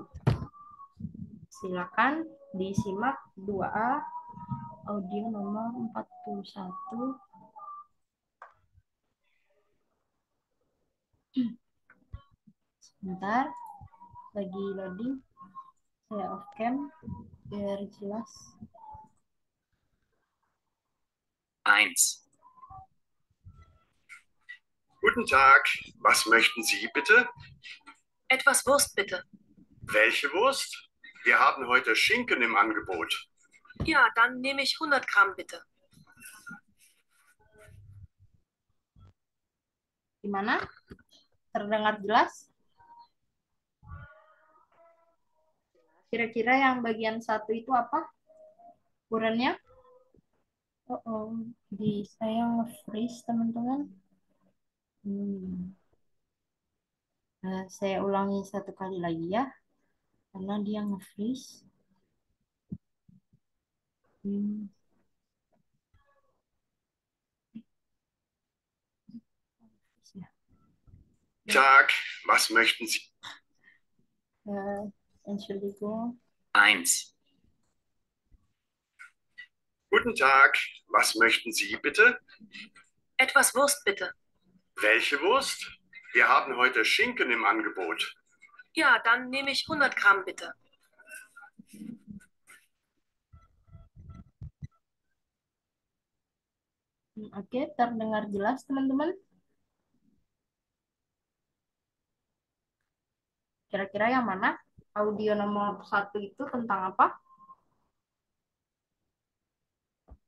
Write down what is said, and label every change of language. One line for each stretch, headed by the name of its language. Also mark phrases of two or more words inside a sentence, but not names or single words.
Indonesian: Silakan disimak 2A audio nomor 41. Sebentar, lagi loading. Saya off cam biar jelas. 1.
German: Guten Tag, was möchten Sie bitte? Etwas Wurst bitte. Welche Wurst? Wir haben heute Schinken im Angebot. Ja, dann nehme ich 100 Gramm bitte.
Indonesian: Gimana? Terdengar jelas? Kira-kira yang bagian satu itu apa? Ukurannya? Oh, di saya nge-freeze teman-teman. Saya ulangi satu kali lagi ya, karena dia nge-freeze.
German: Tag, was möchten Sie? Entschuldigung. 1. Guten Tag, was möchten Sie bitte? Etwas Wurst bitte. Welche Wurst? Wir haben heute Schinken im Angebot. Ja, dann nehme ich 100 Gramm bitte.
Indonesian: Oke, terdengar jelas teman-teman? Kira-kira yang mana? Audio nomor 1 itu tentang apa?